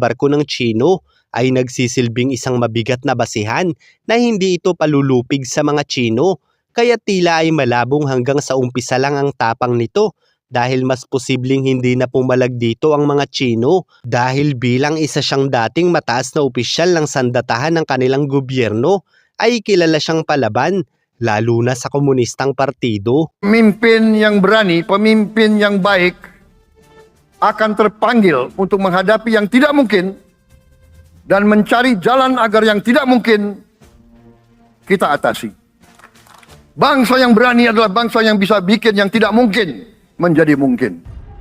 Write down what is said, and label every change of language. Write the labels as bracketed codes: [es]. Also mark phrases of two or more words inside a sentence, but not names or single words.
[tl] barko ng Chino ay nagsisilbing isang mabigat na basihan na hindi ito palulupig sa mga Chino kaya tila ay malabong hanggang sa umpisa lang ang tapang nito dahil mas posibleng hindi na pumalag dito ang mga Chino dahil bilang isa siyang dating mataas na opisyal ng sandatahan ng kanilang gobyerno ay kilala siyang palaban lalo na sa komunistang partido. [id] Pemimpin yang berani, pemimpin yang baik akan terpanggil untuk menghadapi yang tidak mungkin dan mencari jalan agar yang tidak mungkin kita atasi. Bangsa yang berani adalah bangsa yang bisa bikin yang tidak mungkin menjadi mungkin.